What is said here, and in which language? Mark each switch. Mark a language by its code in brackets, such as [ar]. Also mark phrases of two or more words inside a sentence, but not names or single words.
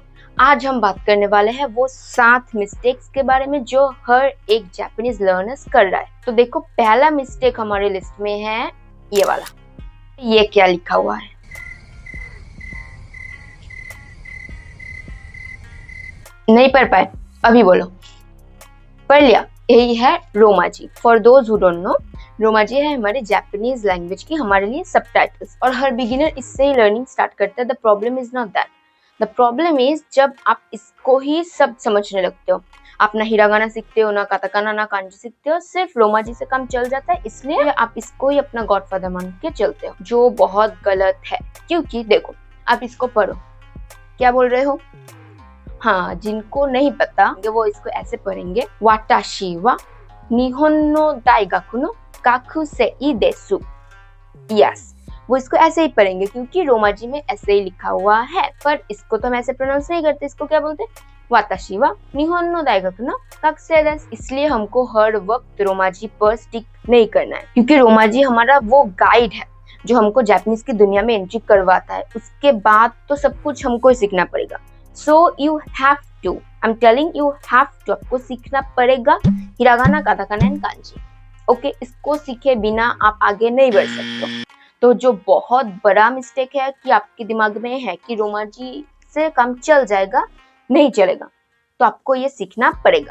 [hi] आज हम बात करने वाले हैं वो 7 मिस्टेक्स के बारे में जो हर एक [en] Japanese learners [hi] कर रहा है। तो देखो, पहला मिस्टेक हमारे लिस्ट में है ये वाला। ये क्या लिखा हुआ है? नहीं पढ़ पाए? अभी बोलो। पढ़ लिया? यही है रोमाजी। [en] for those who don't know, [hi] रोमाजी है हमारे जापानीज लैंग्वेज की हमारे लिए सबटाइटल्स, और हर बिगिनर इससे ही [en] learning start [hi] करता है। [en] the problem is not that, the problem is [hi] जब आप इसको ही सब समझने लगते हो, आप ना हिरागाना सीखते हो, ना काताकाना, ना कांजी सीखते हो, सिर्फ रोमाजी से काम चल जाता है, इसलिए आप इसको ही अपना गॉडफादर मान के चलते हो, जो बहुत गलत है। क्योंकि देखो, आप इसको पढ़ो, क्या बोल रहे हो? हाँ, जिनको नहीं पता वो इसको ऐसे पढ़ेंगे, [ja] 私は日本の大学の学生です. [hi] यस, वो इसको ऐसे ही पढ़ेंगे क्योंकि रोमाजी में ऐसे ही लिखा हुआ है, पर इसको तो हम ऐसे प्रोनाउंस नहीं करते। इसको क्या बोलते हैं? [ja] 私は日本の大学の学生です. [hi] इसलिए हमको हर वक्त रोमाजी पर स्टिक नहीं करना है, क्योंकि रोमाजी हमारा वो गाइड है जो हमको जापानीज की दुनिया में एंट्री करवाता है। उसके बाद तो सब कुछ हमको ही सीखना पड़ेगा। [en] So you have to, I'm telling you have to, [hi] आपको सीखना पड़ेगा हिरागाना, काताकाना एंड कांजी। ओके, इसको सीखे बिना आप आगे नहीं बढ़ सकते। तो जो बहुत बड़ा मिस्टेक है कि आपके दिमाग में है कि रोमाजी से काम चल जाएगा, नहीं चलेगा, तो आपको ये सीखना पड़ेगा।